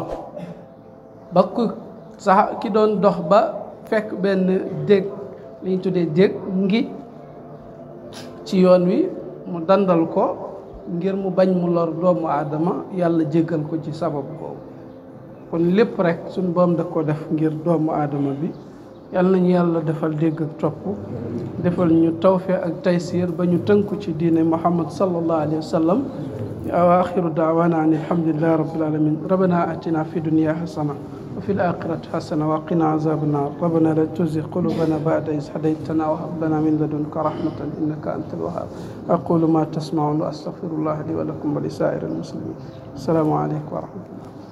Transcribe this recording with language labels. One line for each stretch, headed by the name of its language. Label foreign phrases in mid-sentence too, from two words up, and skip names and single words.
Wolof: ba ku sax ki doon dox ba fekk benn dég li ñu tuddee dég ngi ci yoon wi mu dandal ko ngir mu bañ mu lor doomu aadama, yàlla jéggal ko ci sabab boobu. kon lépp rek suñu boom da ko def ngir doomu aadama bi. yàlla nañu yàlla defal dégg ak topp, defal ñu tawfiq ak taysir ba ñu tënku ci diine Muhammad
Arabic: صلى الله عليه وسلم. وآخر دعوانا أن الحمد لله رب العالمين. ربنا آتنا في الدنيا حسنة وفي الآخرة حسنة وقنا عذاب النار. ربنا لا تزغ قلوبنا بعد إذ هديتنا وهب لنا من لدنك رحمة إنك أنت الوهاب. أقول ما تسمعون وأستغفر الله لي ولكم ولسائر المسلمين. السلام عليكم ورحمة الله.